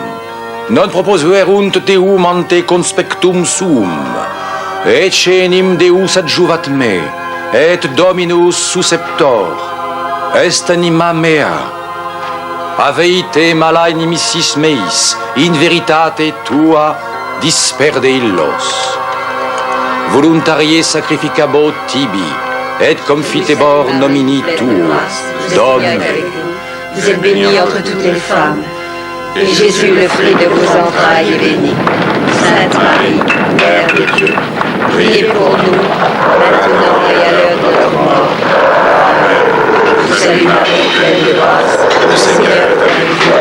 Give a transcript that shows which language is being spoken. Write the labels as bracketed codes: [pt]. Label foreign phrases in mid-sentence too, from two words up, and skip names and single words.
[la] Non proposuerunt Deum ante conspectum suum, ecce enim Deus adjuvat me, et Dominus susceptor, est anima mea. Aveite mala inimicis meis, in veritate tua disperde illos. Voluntarie sacrificabo tibi, et confitebor nomini tuus, Domine. [fr] Vous êtes bénie entre toutes les femmes, et Jésus, le fruit de vos entrailles, est béni. Sainte Marie, Mère de Dieu, priez pour nous, maintenant et à l'heure de notre mort. Amen. Je vous salue Marie, pleine de grâce, le Seigneur est avec vous.